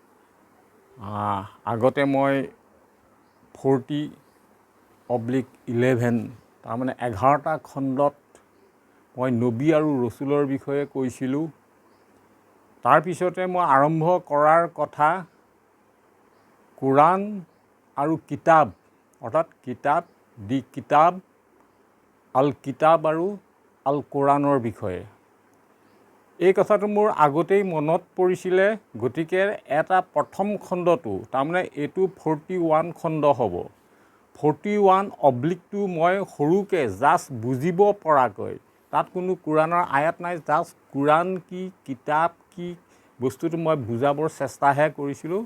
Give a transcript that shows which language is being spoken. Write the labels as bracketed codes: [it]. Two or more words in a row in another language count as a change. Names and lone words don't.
[as] আগতে মই 40/11 তাৰমানে 11টা খণ্ডত মই নবী আৰু ৰচুলৰ বিষয়ে কৈছিলোঁ। তাৰপিছতে মই আৰম্ভ কৰাৰ কথা কোৰাণ আৰু কিতাপ, অৰ্থাৎ কিতাপ, দি কিতাব, আল কিতাব আৰু আল কোৰাণৰ বিষয়ে। এই কথাটো মোৰ আগতেই মনত পৰিছিলে, গতিকে এটা প্ৰথম খণ্ডটো, তাৰমানে এইটো 41 খণ্ড হ'ব। 41/2 মই সৰুকৈ জাষ্ট বুজিব পৰাকৈ, তাত কোনো কোৰাণৰ আয়াত নাই, জাষ্ট কোৰাণ কি, কিতাপ কি বস্তুটো মই বুজাবৰ চেষ্টাহে কৰিছিলোঁ।